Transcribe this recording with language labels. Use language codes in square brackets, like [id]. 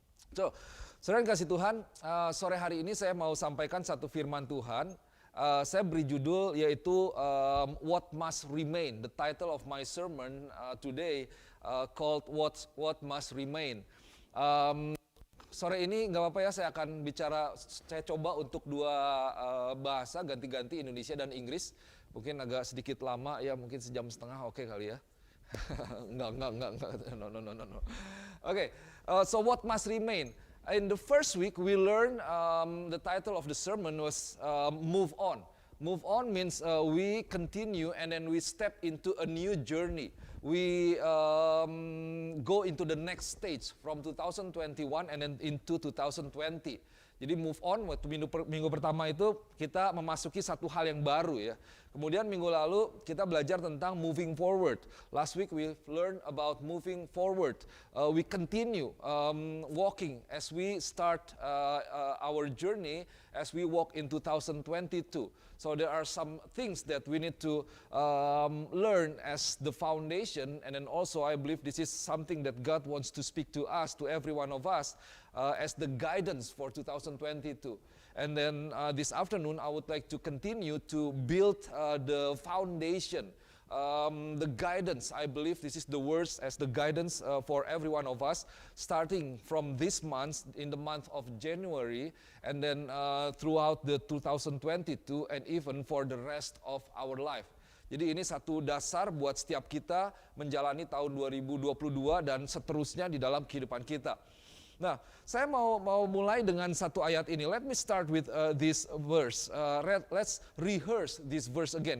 [id] So, saudara yang kasih Tuhan, sore hari ini saya mau sampaikan satu firman Tuhan. Saya beri judul yaitu What Must Remain. [en] The title of my sermon today called What Must Remain. [id] Sore ini nggak apa-apa ya, saya coba untuk 2 bahasa ganti-ganti, Indonesia dan Inggris. Mungkin agak sedikit lama ya, mungkin sejam setengah oke kali ya. Enggak. [en] No. Okay, so what must remain? In the first week, we learned the title of the sermon was Move On. Move on means we continue and then we step into a new journey. We go into the next stage from 2021 and then into 2020. [id] Jadi move on, waktu minggu pertama itu kita memasuki satu hal yang baru ya. Kemudian minggu lalu kita belajar tentang moving forward. [en] Last week we learned about moving forward. We continue walking as we start our journey as we walk in 2022. So there are some things that we need to learn as the foundation, and then also I believe this is something that God wants to speak to us, to every one of us, as the guidance for 2022. And then this afternoon I would like to continue to build the foundation, the guidance. I believe this is the words as the guidance for every one of us, starting from this month, in the month of January, and then throughout the 2022 and even for the rest of our life. [id] Jadi ini satu dasar buat setiap kita menjalani tahun 2022 dan seterusnya di dalam kehidupan kita. Nah, saya mau mulai dengan satu ayat ini. [en] Let me start with this verse. Let's rehearse this verse again.